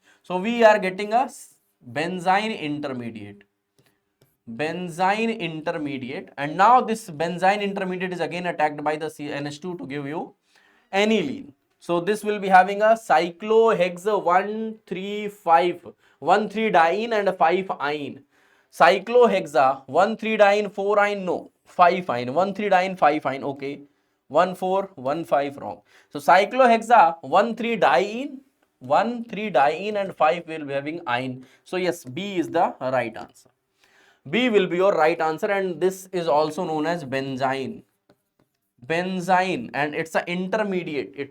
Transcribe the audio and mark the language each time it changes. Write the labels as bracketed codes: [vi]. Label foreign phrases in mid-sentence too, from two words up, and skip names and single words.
[en] So we are getting a benzene intermediate. Benzene intermediate, and now this benzene intermediate is again attacked by the NH2 to give you aniline. So this will be having a cyclohexane 1,3,5 and 5-ine. Cyclohexa 1,3-diene 4-ine, no, 5-ine, 1,3-diene 5-ine, okay, 1,4, 1,5 wrong. So cyclohexa 1,3-diene and 5 will be having ine. So yes, B is the right answer. B will be your right answer, and this is also known as benzene. Benzene, and it's an intermediate.